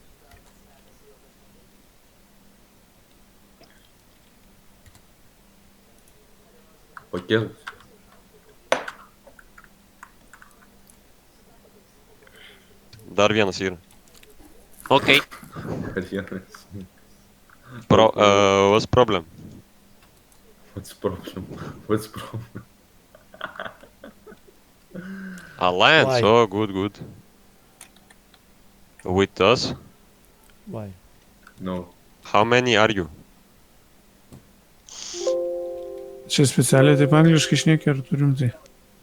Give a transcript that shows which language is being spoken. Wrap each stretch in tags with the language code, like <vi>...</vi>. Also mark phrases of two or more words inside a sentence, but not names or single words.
<lt>Pakėlus. Dar vienas yra. Okei. Dar vienas.</lt> <en>What's problem? What's problem? Alliance, Why? oh, good. With us? Why? No. How many are you?</en> <lt>Čia specialiai taip angliškai šneki, ar turim tai?</lt>